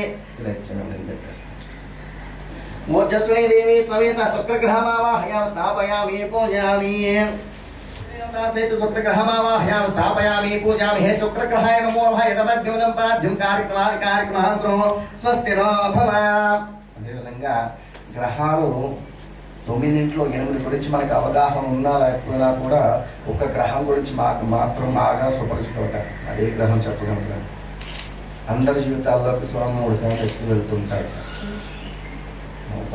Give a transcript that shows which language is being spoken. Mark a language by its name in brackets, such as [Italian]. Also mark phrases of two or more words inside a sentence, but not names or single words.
[Sanskrit] ऊर्जस्वती देवी समेत शुक्रग्रहमावाहयामि स्थापयामि पूजयामि. सहित शुक्रग्रहमावाहयामि स्थापयामि पूजयामि. हे शुक्रग्रहाय नमो नमः यदमग्निमदं पाद्यं कार्यक्रमादिकार्यक्रमान्तरो स्वस्तिरो भव. [Telugu] అదేవిధంగా గ్రహాలు 9 8 గురించి మనకు అవగాహన ఉన్నా లేకపోయినా కూడా ఒక గ్రహం గురించి మాత్రం బాగా సుపరిచితోట అదే గ్రహం చెప్పగలను. అందరి జీవితాల్లోకి 3 సార్లు వచ్చి వెళ్తుంటాడు శనేశ్వరు.